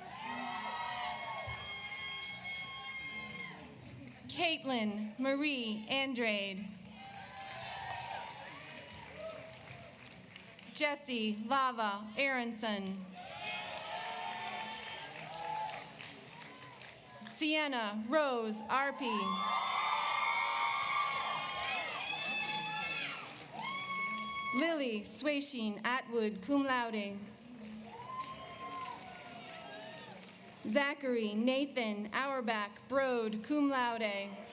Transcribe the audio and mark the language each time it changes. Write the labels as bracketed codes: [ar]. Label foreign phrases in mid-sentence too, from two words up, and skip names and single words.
[en] Caitlin Marie Andrade. Jesse Lava Aronson. Sienna Rose Arpey. Lily Swashin Atwood, [la] cum laude. [en] Zachary Nathan Auerbach Broad, [la] cum laude.